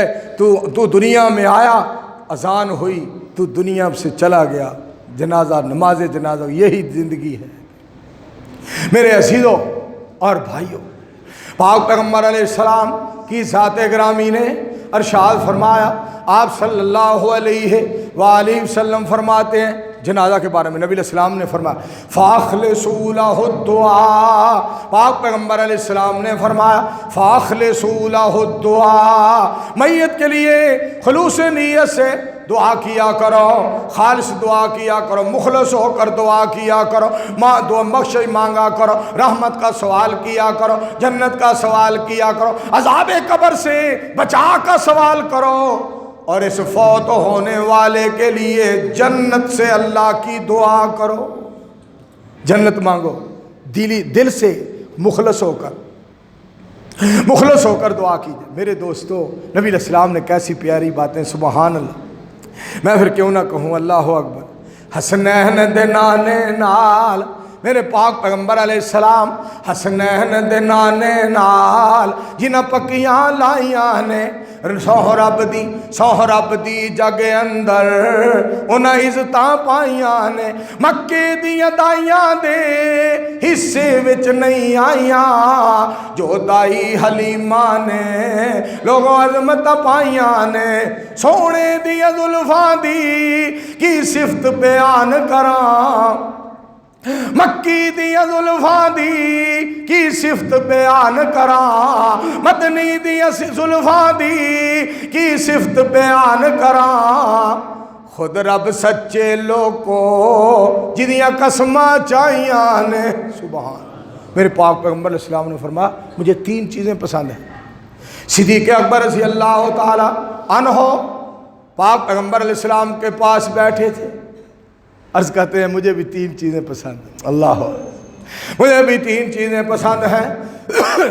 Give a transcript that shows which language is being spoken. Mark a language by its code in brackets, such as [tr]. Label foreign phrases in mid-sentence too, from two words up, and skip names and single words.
[ur] تو دنیا میں آیا، اذان ہوئی، تو دنیا سے چلا گیا، جنازہ، نماز جنازہ، یہی زندگی ہے میرے عزیزوں اور بھائیوں۔ پاک پیغمبر [ar] علیہ السلام [ur] کی ذات گرامی نے ارشاد فرمایا، آپ [ar] صلی اللہ علیہ وآلہ وسلم [ur] فرماتے ہیں جنازہ کے بارے میں، نبی [ar] علیہ السلام [ur] نے فرمایا [ar] فَأَخْلِصُوا لَهُ الدُّعَاء، [ur] پاک پیغمبر [ar] علیہ السلام [ur] نے فرمایا [ar] فَأَخْلِصُوا لَهُ الدُّعَاء، [ur] میت کے لیے خلوص نیت سے دعا کیا کرو، خالص دعا کیا کرو، مخلص ہو کر دعا کیا کرو، دعا بخشش مانگا کرو، رحمت کا سوال کیا کرو، جنت کا سوال کیا کرو، عذاب قبر سے بچا کا سوال کرو، اور اس فوت ہونے والے کے لیے جنت سے اللہ کی دعا کرو، جنت مانگو، دل سے مخلص ہو کر دعا کیجئے۔ میرے دوستو، نبی [ar] علیہ السلام [ur] نے کیسی پیاری باتیں، [ar] سبحان اللہ، [ur] میں پھر کیوں نہ کہوں [ar] اللہ اکبر۔ [pa] حسنین دے نانے نال، میرے پاک پیغمبر [ar] علیہ السلام [pa] حسنین دے نانے نال جنہ پکیاں لائیاں نے، سہرب دی جگ اندر انہاں عزتاں پائیاں نے، مکے دیاں دائیاں دے حصے وچ نہیں آئیاں، جو دائی حلیمہ نے لوگوں عظمت پائیاں نے، سونے دیاں زلفاں دی کی صفت بیان کراں، مکی دیاں زلفاں دی کی صفت بیان کراں، مدنی دیاں زلفاں دی کی صفت بیان کراں، خود رب سچے لوگوں جدیاں قسماں چاہیاں نے، سبحان۔ [ur] میرے پاک پیغمبر [ar] علیہ السلام [ur] نے فرمایا مجھے 3 چیزیں پسند ہیں۔ صدیق اکبر [ar] رضی اللہ تعالی عنہ [ur] پاک پیغمبر [ar] علیہ السلام [ur] کے پاس بیٹھے تھے، عرض کرتے ہیں مجھے بھی 3 چیزیں پسند ہیں، اللہ، مجھے بھی 3 چیزیں پسند ہیں۔